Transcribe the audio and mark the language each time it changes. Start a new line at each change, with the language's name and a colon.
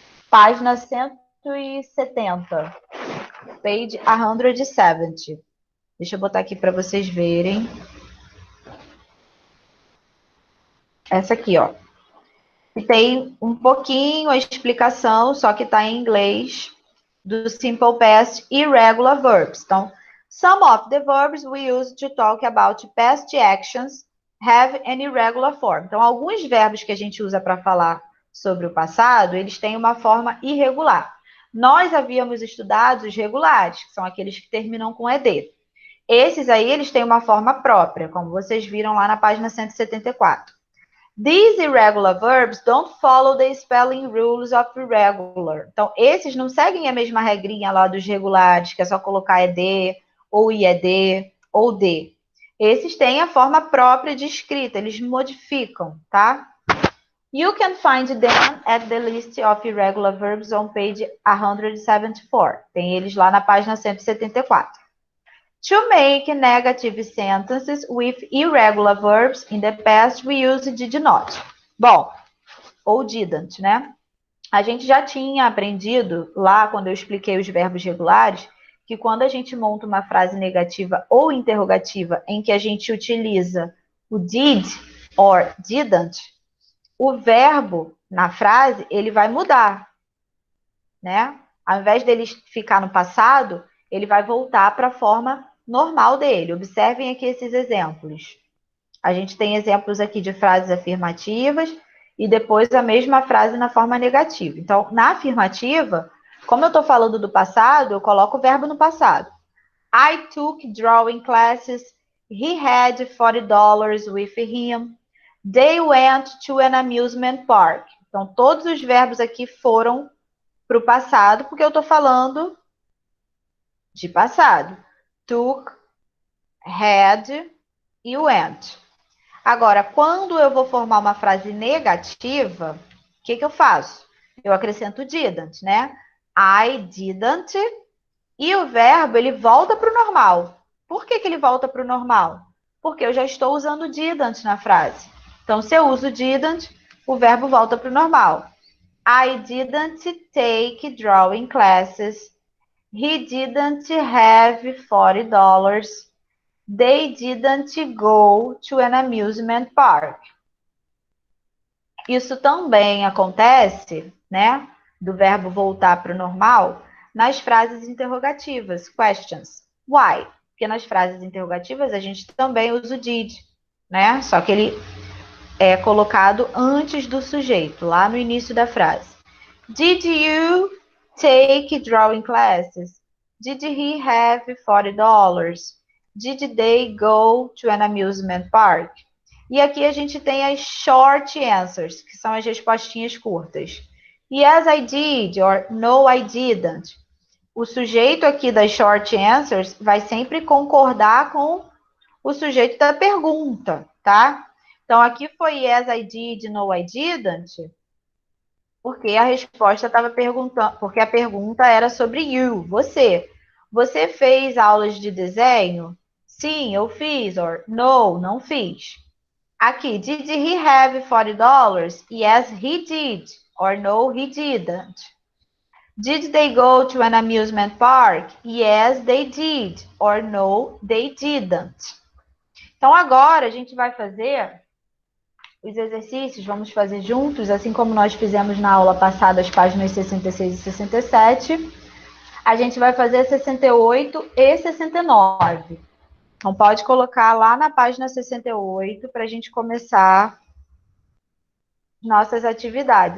Portuguese: Página 170.
English: Page 170.
Portuguese: Deixa eu botar aqui para vocês verem. Essa aqui, ó. E tem um pouquinho a explicação, só que está em inglês, do simple past irregular verbs.
English: Então, some of the verbs we use to talk about past actions have an irregular form.
Portuguese: Então, alguns verbos que a gente usa para falar sobre o passado, eles têm uma forma irregular. Nós havíamos estudado os regulares, que são aqueles que terminam com ed. Esses aí, eles têm uma forma própria, como vocês viram lá na página 174.
English: These irregular verbs don't follow the spelling rules of irregular.
Portuguese: Então, esses não seguem a mesma regrinha lá dos regulares, que é só colocar ed, ou ied, ou d. Esses têm a forma própria de escrita, eles modificam, tá?
English: You can find them at the list of irregular verbs on page 174.
Portuguese: Tem eles lá na página 174.
English: To make negative sentences with irregular verbs in the past, we use did not.
Portuguese: Bom, ou didn't, né? A gente já tinha aprendido lá, quando eu expliquei os verbos regulares, que quando a gente monta uma frase negativa ou interrogativa em que a gente utiliza o did or didn't, o verbo na frase, ele vai mudar, né? Ao invés dele ficar no passado, ele vai voltar para a forma normal dele. Observem aqui esses exemplos. A gente tem exemplos aqui de frases afirmativas e depois a mesma frase na forma negativa. Então, na afirmativa, como eu estou falando do passado, eu coloco o verbo no passado.
English: I took drawing classes. He had $40 with him. They went to an amusement park.
Portuguese: Então, todos os verbos aqui foram para o passado, porque eu estou falando de passado. Took, had e went. Agora, quando eu vou formar uma frase negativa, o que eu faço? Eu acrescento didn't, né?
English: I didn't.
Portuguese: E o verbo, ele volta para o normal. Por que ele volta para o normal? Porque eu já estou usando didn't na frase. Então, se eu uso didn't, o verbo volta para o normal.
English: I didn't take drawing classes. He didn't have $40. They didn't go to an amusement park.
Portuguese: Isso também acontece, né, do verbo voltar para o normal, nas frases interrogativas,
English: questions. Why?
Portuguese: Porque nas frases interrogativas a gente também usa o did, né? Só que ele é colocado antes do sujeito, lá no início da frase.
English: Did you take drawing classes? Did he have $40? Did they go to an amusement park?
Portuguese: E aqui a gente tem as short answers, que são as respostinhas curtas.
English: Yes, I did, or no, I didn't.
Portuguese: O sujeito aqui das short answers vai sempre concordar com o sujeito da pergunta, tá? Então, aqui foi
English: yes, I did, no, I didn't,
Portuguese: porque a resposta estava perguntando, porque a pergunta era sobre you, você. Você fez aulas de desenho? Sim, eu fiz, or no, não fiz.
English: Aqui, did he have $40? Yes, he did, or no, he didn't. Did they go to an amusement park? Yes, they did, or no, they didn't.
Portuguese: Então, agora a gente vai fazer os exercícios, vamos fazer juntos, assim como nós fizemos na aula passada, as páginas 66 e 67. A gente vai fazer 68 e 69. Então, pode colocar lá na página 68 para a gente começar nossas atividades.